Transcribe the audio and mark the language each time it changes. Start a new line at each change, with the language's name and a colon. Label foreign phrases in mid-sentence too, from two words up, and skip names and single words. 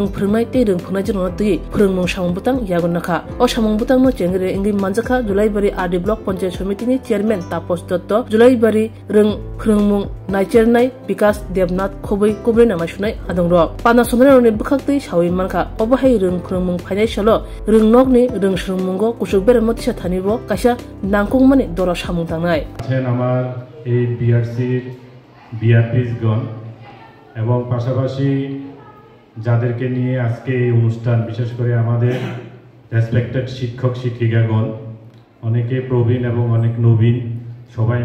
Kok Borok: phurungnai te rung phungnai jingno tuyei phurumung samubutang yago nakha o samubutang no chengre ingi manjaka Julai bari
English: RD block panchayat committee
Kok Borok: ni chairman Tapos Dotto Julai bari rung phurumung naichernai Vikas Devnath khobui kubre namasunai adongro pana somrani bukhakti shawi manka obahai rung phurumung financial rungnok ni rung srungmungo kuchuk bere motisa thanibo kaisa nangkungmani doro samung tangnai
Bangla: আছেন আমার এই বিআরসির বিআরপিস গণ এবং পাশাপাশি যাদেরকে নিয়ে আজকে এই অনুষ্ঠান বিশেষ করে আমাদের রেসপেক্টেড শিক্ষক শিক্ষিকাগণ অনেকে প্রবীণ এবং অনেক নবীন সবাই